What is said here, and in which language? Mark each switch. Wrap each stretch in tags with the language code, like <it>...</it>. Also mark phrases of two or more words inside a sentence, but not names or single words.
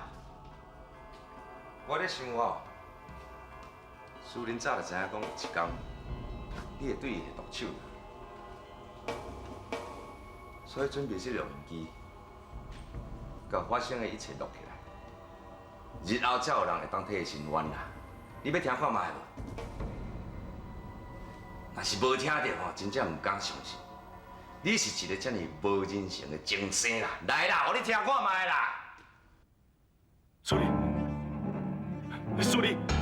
<nan>我咧想哦，苏林早就知影讲有一天，你会对伊下毒手，所以准备这录音机，把发生的一切录起来，日后才有人会当替伊伸冤啦。你要听看卖无？若是无听到吼，真正唔敢相信。你是一个这么无人性的精生啦！来啦，互你听看卖啦！苏林，苏林，</nan>